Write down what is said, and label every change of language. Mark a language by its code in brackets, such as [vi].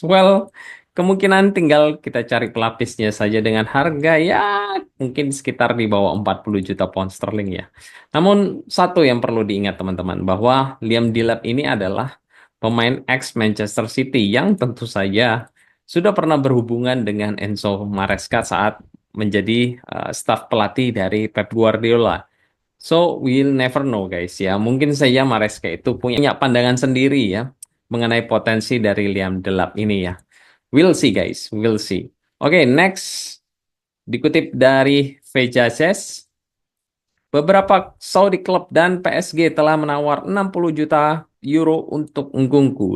[id] Well, kemungkinan tinggal kita cari pelapisnya saja dengan harga ya mungkin sekitar di bawah 40 juta pound sterling ya. Namun satu yang perlu diingat teman-teman bahwa Liam Delap ini adalah pemain ex Manchester City yang tentu saja sudah pernah berhubungan dengan Enzo Maresca saat menjadi staf pelatih dari Pep Guardiola. [en] So, we'll never know guys ya. [id] Mungkin saja Maresca itu punya pandangan sendiri ya mengenai potensi dari Liam Delap ini ya. [en] We'll see guys, we'll see. [id] Oke, next dikutip dari Vejases, beberapa Saudi klub dan PSG telah menawar 60 juta euro untuk Nkunku.